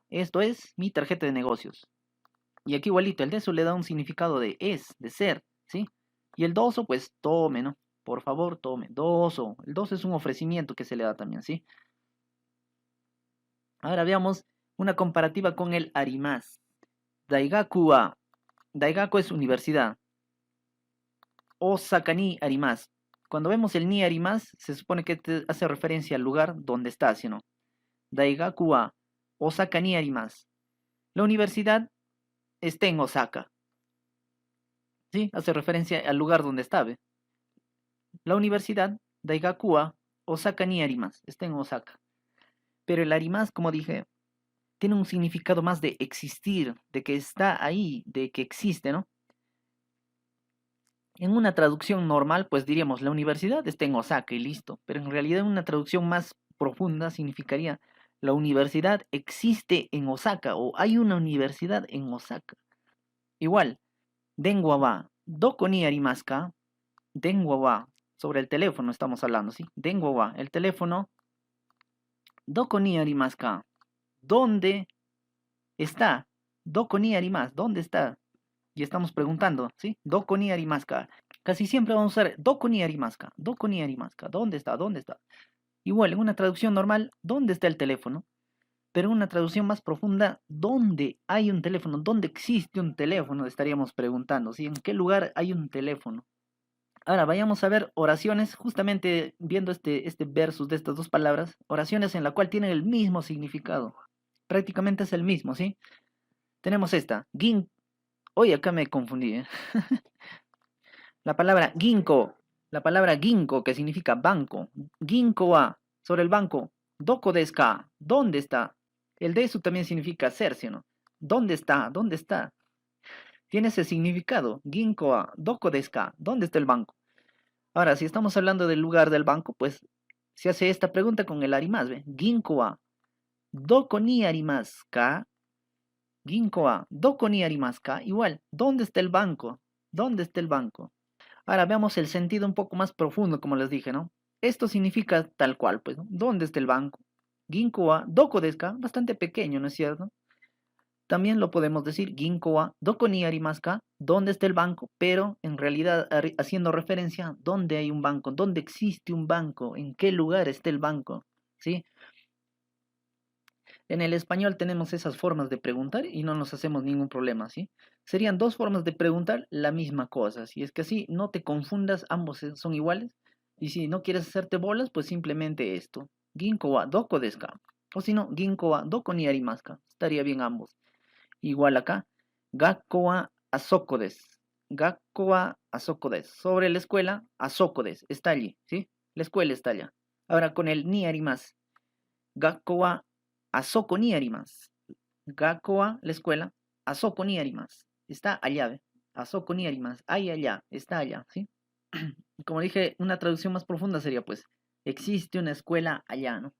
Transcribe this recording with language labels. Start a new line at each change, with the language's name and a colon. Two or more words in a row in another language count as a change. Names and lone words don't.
Spanish: Esto es mi tarjeta de negocios. Y aquí igualito, el desu le da un significado de es, de ser, ¿sí? Y el doso, pues tome, ¿no? Por favor, tome. Doso. El doso es un ofrecimiento que se le da también, ¿sí? Ahora veamos una comparativa con el arimas.
Japanese: 大学は.
Spanish: Daigaku es universidad.
Japanese: 大阪にあります.
Spanish: Cuando vemos el
Japanese: にあります,
Spanish: se supone que te hace referencia al lugar donde está, ¿sí o no?
Japanese: 大学は大阪にあります.
Spanish: La universidad está en Osaka. ¿Sí? Hace referencia al lugar donde está, ¿ve? La universidad,
Japanese: 大学は大阪にあります.
Spanish: Está en Osaka. Pero el arimas, como dije, tiene un significado más de existir, de que está ahí, de que existe, ¿no? En una traducción normal, pues diríamos, la universidad está en Osaka y listo. Pero en realidad, en una traducción más profunda significaría, la universidad existe en Osaka o hay una universidad en Osaka. Igual,
Japanese: 電話はどこにありますか? 電話は,
Spanish: sobre el teléfono estamos hablando, ¿sí?
Japanese: 電話は,
Spanish: el teléfono,
Japanese: どこにありますか?
Spanish: ¿Dónde está?
Japanese: どこにあります,
Spanish: ¿dónde está? Y estamos preguntando, ¿sí?
Japanese: どこにありますか?
Spanish: Casi siempre vamos a usar
Japanese: どこにありますか? どこにありますか?
Spanish: ¿Dónde está? ¿Dónde está? Igual, en una traducción normal, ¿dónde está el teléfono? Pero en una traducción más profunda, ¿dónde hay un teléfono? ¿Dónde existe un teléfono? Estaríamos preguntando, ¿sí? ¿En qué lugar hay un teléfono? Ahora vayamos a ver oraciones, justamente viendo este versus de estas dos palabras, oraciones en la cual tienen el mismo significado. Prácticamente es el mismo, ¿sí? Tenemos esta, gin. Hoy acá me confundí, ¿eh? La palabra ginko, que significa banco.
Japanese: 銀行は,
Spanish: sobre el banco.
Japanese: どこですか,
Spanish: ¿dónde está? El desu también significa ser, ¿sí o no? ¿Dónde está? ¿Dónde está? Tiene ese significado.
Japanese: 銀行は、どこですか,
Spanish: ¿dónde está el banco? Ahora, si estamos hablando del lugar del banco, pues se hace esta pregunta con el arimasu, ¿ve?
Japanese: 銀行は、どこにありますか? 銀行は、どこにありますか?
Spanish: Igual, ¿dónde está el banco? ¿Dónde está el banco? Ahora veamos el sentido un poco más profundo, como les dije, ¿no? Esto significa tal cual, pues, ¿no? ¿Dónde está el banco?
Japanese: 銀行はどこですか?
Spanish: Bastante pequeño, ¿no es cierto? También lo podemos decir
Japanese: 銀行はどこにありますか?
Spanish: ¿Dónde está el banco? Pero en realidad haciendo referencia a dónde hay un banco, dónde existe un banco, en qué lugar está el banco, ¿sí? En el español tenemos esas formas de preguntar y no nos hacemos ningún problema, ¿sí? Serían dos formas de preguntar la misma cosa, si es que así no te confundas, ambos son iguales. Y si no quieres hacerte bolas, pues simplemente esto.
Japanese: 銀行はどこですか?
Spanish: O si no,
Japanese: 銀行はどこにありますか?
Spanish: Estaría bien ambos. Igual acá,
Japanese: 学校はあそこです. 学校はあそこです.
Spanish: Sobre la escuela,
Japanese: あそこです.
Spanish: Está allí, ¿sí? La escuela está allá. Ahora con el
Japanese: にあります. 学校はあそこにあります. 学校は,
Spanish: la escuela,
Japanese: あそこにあります.
Spanish: Está allá,
Japanese: ¿ve? あそこにあります.
Spanish: Ahí allá, está allá, ¿sí? Como dije, una traducción más profunda sería pues, existe una escuela allá, ¿no?